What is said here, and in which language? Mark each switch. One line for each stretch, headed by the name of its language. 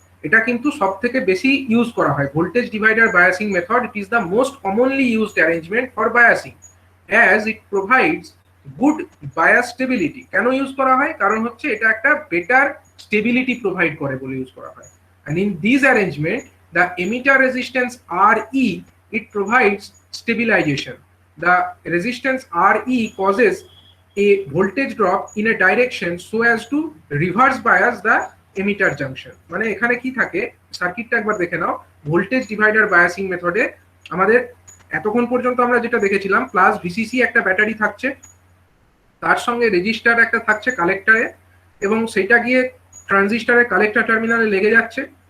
Bangla: এটা কিন্তু সব থেকে বেশি ইউজ করা হয়, voltage divider biasing method.
English: It is the most commonly used arrangement for biasing as it provides good bias stability.
Bangla: কেন ইউজ করা হয়, কারণ হচ্ছে এটা একটা বেটার স্টেবিলিটি প্রোভাইড করে বলে ইউজ করা হয়।
English: and in this arrangement the emitter resistance Re, it provides stabilization. The resistance Re causes a voltage drop in a direction so as to reverse bias the emitter junction.
Bangla: মানে এখানে কি থাকে, সার্কিটটা একবার দেখে নাও। ভোল্টেজ ডিভাইডার বায়াসিং মেথডে আমাদের এতক্ষণ পর্যন্ত আমরা যেটা দেখেছিলাম, প্লাস ভিসিসি একটা ব্যাটারি থাকছে, তার সঙ্গে রেজিস্টার একটা থাকছে কালেক্টরে, এবং সেটা গিয়ে ট্রানজিস্টরের কালেক্টর টার্মিনালে লেগে যাচ্ছে।